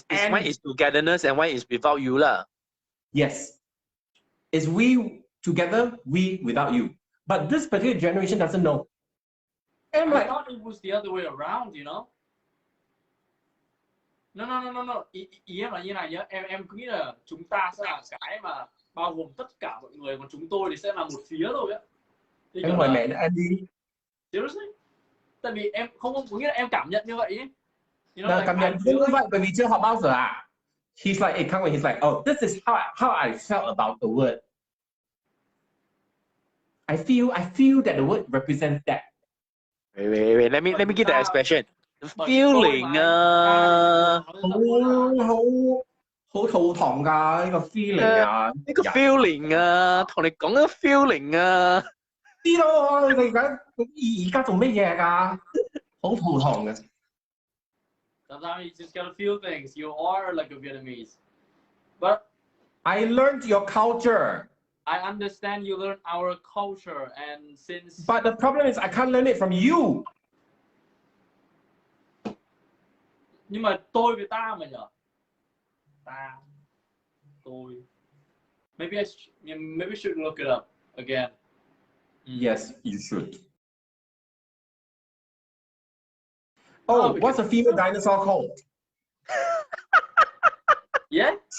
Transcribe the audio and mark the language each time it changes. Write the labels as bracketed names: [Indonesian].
[English] One is togetherness and one is without you lah. Yes. It's we together, we without you. But this particular generation doesn't know. And I thought it was the other way around, you know? [Vietnamese] No. Ý em là như này nhá. Em cứ nghĩ là chúng ta sẽ là cái mà bao gồm tất cả mọi người, còn chúng tôi thì sẽ là một phía thôi á. Em hỏi mẹ anh đi. [English] Seriously? [Vietnamese] Tại vì em không có nghĩa là em cảm nhận như vậy ấy. [English] You know, [Vietnamese] Cảm nhận như vậy bởi vì chưa học bao giờ à? [English] He's like, he's like, oh, this is how I felt about the word. I feel that the word represents that. Wait. Let me get the expression. Feeling [Cantonese] 好肚痛㗎呢個 feeling 啊！呢個 feeling 啊，同你講個 feeling 啊。知道你而家做乜嘢㗎？好肚痛嘅。 [English] Sometimes you just gotta feel things. You are like a Vietnamese, but I learned your culture. I understand you learn our culture, and since. But the problem is I can't learn it from you. [Vietnamese] Nhưng mà tôi với ta mà nhở? Ta, tôi. [English] Maybe I should look it up again. Yes, you should. Oh, what's a female dinosaur called? Yeah?